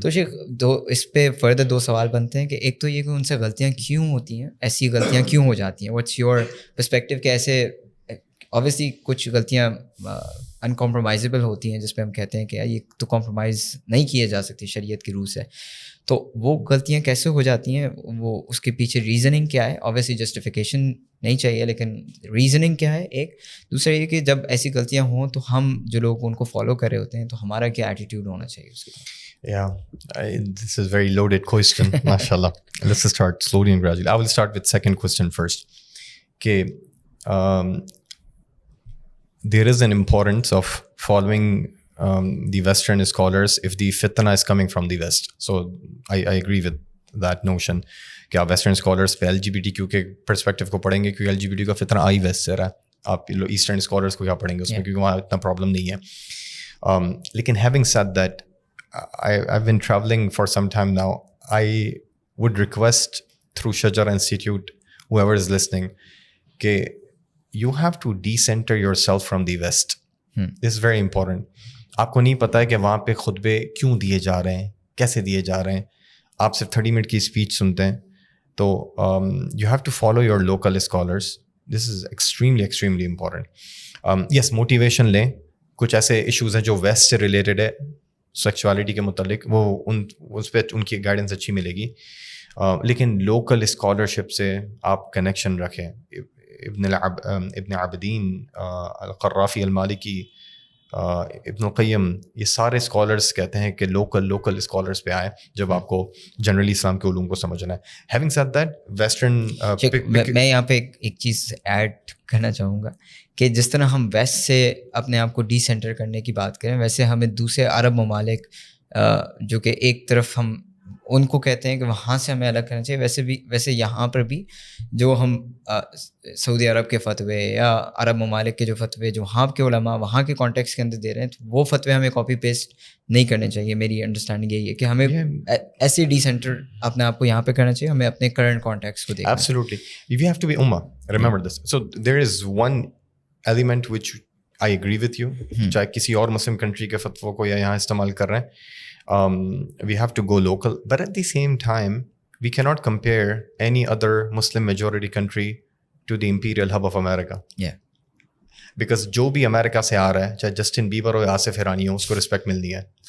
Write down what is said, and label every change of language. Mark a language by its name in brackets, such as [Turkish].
[Urdu] تو شیخ, اس پہ فردر 2 سوال بنتے ہیں کہ ایک تو یہ کہ ان سے غلطیاں کیوں ہوتی ہیں, ایسی غلطیاں کیوں ہو جاتی ہیں, [English] what's your perspective, [Urdu] کہ ایسے اوبیسلی کچھ غلطیاں ان کمپرومائزیبل ہوتی ہیں جس پہ ہم کہتے ہیں کہ یہ تو کمپرومائز نہیں کیے جا سکتی شریعت کی روح سے, تو وہ غلطیاں کیسے ہو جاتی ہیں, وہ اس کے پیچھے ریزننگ کیا ہے؟ اوبیسلی جسٹیفیکیشن نہیں چاہیے, لیکن ریزننگ کیا ہے ایک. دوسرا یہ کہ جب ایسی غلطیاں ہوں تو ہم جو لوگ ان کو فالو کر رہے ہوتے ہیں, تو ہمارا کیا ایٹیٹیوڈ ہونا چاہیے اس کے لیے؟ [English] Yeah, this is a very loaded question. MashaAllah. Let's just start slowly and gradually. I will start with second question first. Okay, there is an importance of following the Western scholars if the fitna is coming from the West. So I agree with that notion [Urdu] کہ آپ western scholars پہ LGBTQ کے perspective کو پڑھیں گے, کیونکہ LGBTQ کا فتنہ آئی ویسٹ سے رہا ہے. آپ ایسٹرن اسکالرس کو کیا پڑھیں گے اس میں, کیونکہ وہاں اتنا پرابلم نہیں ہے. [English] لیکن having said that, I've been traveling for some time now. I would request through Shajara Institute, whoever is listening, کہ you have to decenter yourself from the West. This is very important. [Urdu] آپ کو نہیں پتا ہے کہ وہاں پہ خطبے کیوں دیے جا رہے ہیں, کیسے دیے جا رہے ہیں. آپ صرف 30 منٹ کی اسپیچ سنتے ہیں. [English] تو you have to follow your local scholars. This is extremely important. Yes, motivation لیں. [Urdu] کچھ ایسے ایشوز ہیں جو ویسٹ سے ریلیٹڈ ہے سیکچوالٹی کے متعلق, وہ اس پہ ان کی گائیڈنس اچھی ملے گی. لیکن لوکل اسکالرشپ سے آپ کنیکشن رکھیں. ابن عابدین, القرافی, المالکی, ابن القیم, یہ سارے اسکالرس کہتے ہیں کہ لوکل اسکالرس پہ آئیں جب آپ کو جنرلی اسلام کے علوم کو سمجھنا ہے. [English] having said that, western [Urdu] میں یہاں پہ ایک چیز ایڈ کرنا چاہوں گا کہ جس طرح ہم ویسٹ سے اپنے آپ کو ڈی سینٹر کرنے کی بات کریں, ویسے ہمیں دوسرے عرب ممالک جو کہ ایک طرف ہم ان کو کہتے ہیں کہ وہاں سے ہمیں الگ کرنا چاہیے, ویسے یہاں پر بھی جو ہم سعودی عرب کے فتوے یا عرب ممالک کے جو فتوے جو وہاں کے علماء وہاں کے کانٹیکس کے اندر دے رہے ہیں, تو وہ فتوے ہمیں کاپی پیسٹ نہیں کرنے چاہیے. میری انڈرسٹینڈنگ یہی ہے کہ ہمیں ایسے ڈی سینٹر اپنے آپ کو یہاں پہ کرنا چاہیے, ہمیں اپنے کرنٹ کانٹیکس کو دیکھنا. [English] Absolutely. You have to be ummah. Remember this. So there is one element which I agree with you. [Urdu] چاہے کسی اور مسلم کنٹری کے فتووں کو یا یہاں استعمال کر رہے ہیں, [English] we have to go local, but at the same time we cannot compare any other Muslim majority country to the imperial hub of America. Yeah. [Urdu] Because جو بھی امریکہ سے آ رہا ہے, چاہے جسٹن بیبر ہو یا آصف ایرانی ہو, اس کو رسپیکٹ ملنی ہے.